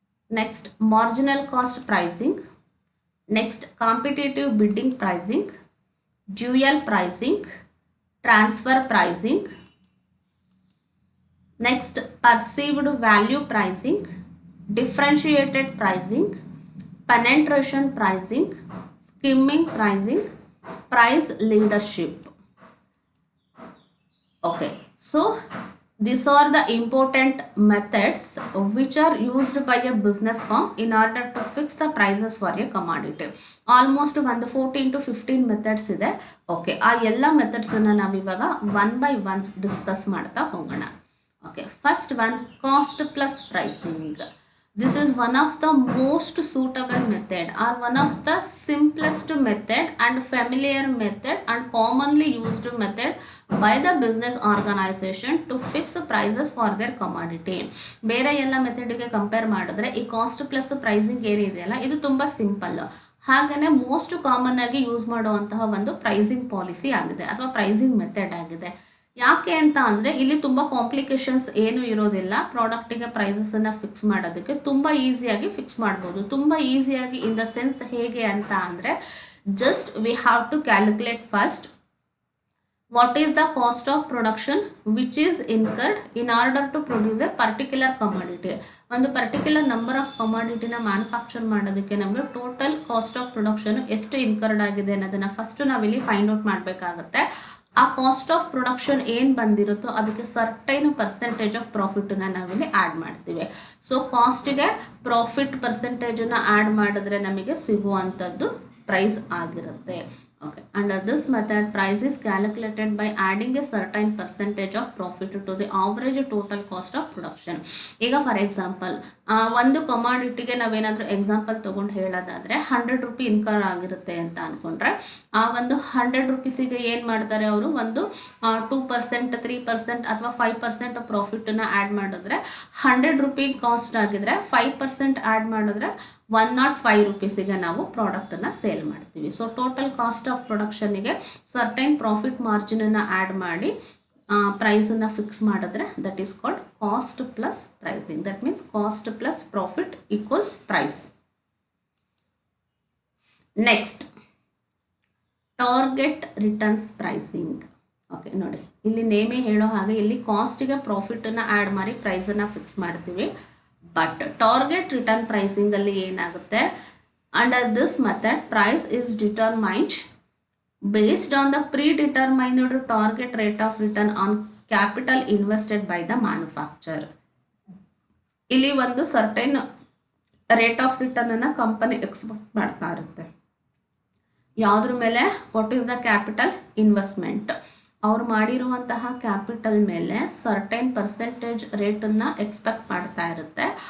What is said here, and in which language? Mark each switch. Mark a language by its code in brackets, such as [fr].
[en] next marginal cost pricing, next competitive bidding pricing, dual pricing, transfer pricing, next perceived value pricing, differentiated pricing, penetration pricing, skimming pricing, price leadership. Okay, so these are the important methods which are used by a business firm in order to fix the prices for a commodity. [kn] Almost ಒಂದು 14 to 15 methods ಇದೆ. Okay, ಆ ಎಲ್ಲ ಮೆಥಡ್ಸನ್ನು ನಾವಿವಾಗ one by one discuss ಮಾಡ್ತಾ ಹೋಗೋಣ. [en] Okay, first one cost plus pricing. This is one of the most suitable method or one of the simplest method and familiar method and commonly used method by the business organization to fix prices for their commodity. [kn] ಬೇರೆ ಎಲ್ಲ ಮೆಥಡ್ಗೆ compare ಮಾಡಿದ್ರೆ ಈ cost plus pricing ಏನಿದೆಯಲ್ಲ ಇದು ತುಂಬ simple. ಹಾಗೆಯೇ most common ಆಗಿ use ಮಾಡುವಂತಹ ಒಂದು ಪ್ರೈಸಿಂಗ್ ಪಾಲಿಸಿ ಆಗಿದೆ ಅಥವಾ ಪ್ರೈಸಿಂಗ್ ಮೆಥಡ್ ಆಗಿದೆ. ಯಾಕೆ ಅಂತ ಅಂದರೆ ಇಲ್ಲಿ ತುಂಬ ಕಾಂಪ್ಲಿಕೇಶನ್ಸ್ ಏನೂ ಇರೋದಿಲ್ಲ. ಪ್ರಾಡಕ್ಟಿಗೆ ಪ್ರೈಸಸನ್ನು ಫಿಕ್ಸ್ ಮಾಡೋದಕ್ಕೆ ತುಂಬ ಈಸಿಯಾಗಿ ಫಿಕ್ಸ್ ಮಾಡ್ಬೋದು. ತುಂಬ ಈಸಿಯಾಗಿ [en] in the sense [kn] ಹೇಗೆ ಅಂತ ಅಂದರೆ [en] Just we have to calculate first what is the cost of production which is incurred in order to produce a particular commodity. [kn] ಒಂದು ಪರ್ಟಿಕ್ಯುಲರ್ ನಂಬರ್ ಆಫ್ ಕಮಾಡಿಟಿನ ಮ್ಯಾನುಫ್ಯಾಕ್ಚರ್ ಮಾಡೋದಕ್ಕೆ ನಮಗೆ ಟೋಟಲ್ ಕಾಸ್ಟ್ ಆಫ್ ಪ್ರೊಡಕ್ಷನ್ ಎಷ್ಟು incurred ಆಗಿದೆ ಅನ್ನೋದನ್ನು first ನಾವಿಲ್ಲಿ find out ಮಾಡಬೇಕಾಗುತ್ತೆ. ಆ cost of production ಏನು ಬಂದಿರುತ್ತೋ ಅದಕ್ಕೆ ಸರ್ಟೈನ್ ಪರ್ಸೆಂಟೇಜ್ ಆಫ್ ಪ್ರಾಫಿಟನ್ನು ನಾವಿಲ್ಲಿ ಆ್ಯಡ್ ಮಾಡ್ತೀವಿ. ಸೊ ಕಾಸ್ಟಿಗೆ ಪ್ರಾಫಿಟ್ ಪರ್ಸೆಂಟೇಜನ್ನು ಆ್ಯಡ್ ಮಾಡಿದ್ರೆ ನಮಗೆ ಸಿಗುವಂಥದ್ದು ಪ್ರೈಸ್ ಆಗಿರುತ್ತೆ. [en] Okay, under this method price is calculated by adding a certain percentage of profit to the average total cost of production. [kn] ಈಗ for example ಒಂದು ಕಮಾಡಿಟಿಗೆ ನಾವೇನಾದರೂ example ತೊಗೊಂಡು ಹೇಳೋದಾದರೆ 100 ರೂಪಿ ಇನ್ಕರ್ ಆಗಿರುತ್ತೆ ಅಂತ ಅಂದ್ಕೊಂಡ್ರೆ ಆ ಒಂದು 100 ರೂಪೀಸಿಗೆ ಏನು ಮಾಡ್ತಾರೆ ಅವರು ಒಂದು 2%, 3% ಅಥವಾ 5% ಪ್ರಾಫಿಟನ್ನು ಆ್ಯಡ್ ಮಾಡಿದ್ರೆ 100 ರೂಪಿ ಕಾಸ್ಟ್ ಆಗಿದ್ರೆ 5% ಆ್ಯಡ್ ಮಾಡಿದ್ರೆ 105 ರೂಪೀಸಿಗೆ ನಾವು ಪ್ರಾಡಕ್ಟನ್ನು ಸೇಲ್ ಮಾಡ್ತೀವಿ. So total cost of ಪ್ರೊಡಕ್ಷನ್ನಿಗೆ certain profit ಮಾರ್ಜಿನನ್ನು add ಮಾಡಿ ಪ್ರೈಸನ್ನು ಫಿಕ್ಸ್ ಮಾಡಿದ್ರೆ [en] That is called cost plus pricing. That means cost plus profit equals price. Next target returns pricing. [kn] Okay ನೋಡಿ, ಇಲ್ಲಿ ನೇಮೇ ಹೇಳೋ ಹಾಗೆ ಇಲ್ಲಿ ಕಾಸ್ಟಿಗೆ ಪ್ರಾಫಿಟನ್ನು ಆ್ಯಡ್ ಮಾಡಿ ಪ್ರೈಸನ್ನು ಫಿಕ್ಸ್ ಮಾಡ್ತೀವಿ. [en] but target return [kn] ಪ್ರೈಸಿಂಗಲ್ಲಿ ಏನಾಗುತ್ತೆ, [en] Under this method price is determined based on the predetermined target rate of return on capital invested by the manufacturer. [kn] ಇಲ್ಲಿ ಒಂದು ಸರ್ಟೈನ್ ರೇಟ್ ಆಫ್ ರಿಟರ್ನ್ ಅನ್ನು ಕಂಪನಿ ಎಕ್ಸ್ಪೆಕ್ಟ್ ಮಾಡ್ತಾ ಇರುತ್ತೆ. ಯಾವುದ್ರ ಮೇಲೆ? [en] What is the capital investment. [kn] ಅವ್ರು ಮಾಡಿರುವಂತಹ capital ಮೇಲೆ ಸರ್ಟೈನ್ ಪರ್ಸೆಂಟೇಜ್ ರೇಟನ್ನು ಎಕ್ಸ್ಪೆಕ್ಟ್ ಮಾಡ್ತಾ ಇರುತ್ತೆ.